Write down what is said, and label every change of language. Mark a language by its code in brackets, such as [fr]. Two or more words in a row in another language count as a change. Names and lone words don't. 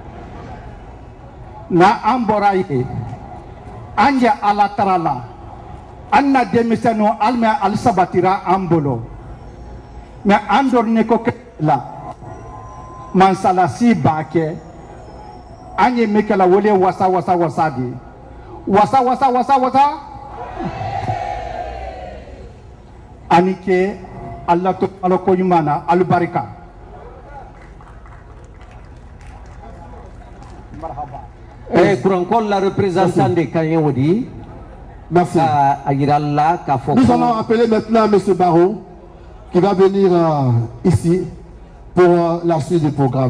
[bm] na an bɔra ye an jɛ ala tara la an na denmisɛnninw ali mɛ ali sabatira an bolo mais andor ne ko la mansalasi ba kɛ an ye min kɛla wele wasa wasa wasa de wasa wasa wasa wasa ani ke Allah to ala ko ɲuman na albarika [fr] Kurankol la représentant de Kanyewodi. Merci. Nous allons appeler maintenant M. Barreau qui va venir ici pour la suite du programme.